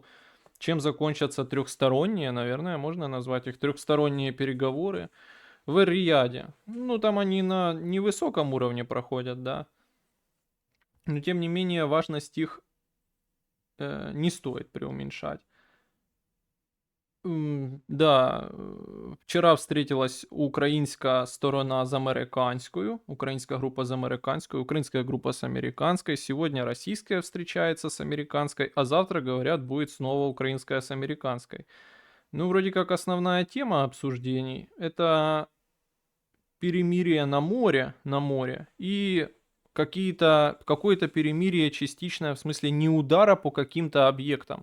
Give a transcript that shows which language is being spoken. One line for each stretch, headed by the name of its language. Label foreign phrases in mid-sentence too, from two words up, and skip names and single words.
Russian: Чем закончатся трехсторонние, наверное, можно назвать их трехсторонние переговоры в Эр-Рияде. Ну, там они на невысоком уровне проходят, да. Но, тем не менее, важность их не стоит преуменьшать. Да,
Ukrainian: вчора встретилась українська сторона з американською,
Russian: украинская группа с американской, украинская группа с американской. Сегодня российская встречается с американской, а завтра, говорят, будет снова украинская с американской. Ну, вроде как основная тема обсуждений — это перемирие на море и какое-то перемирие частичное, в смысле не удара по каким-то объектам.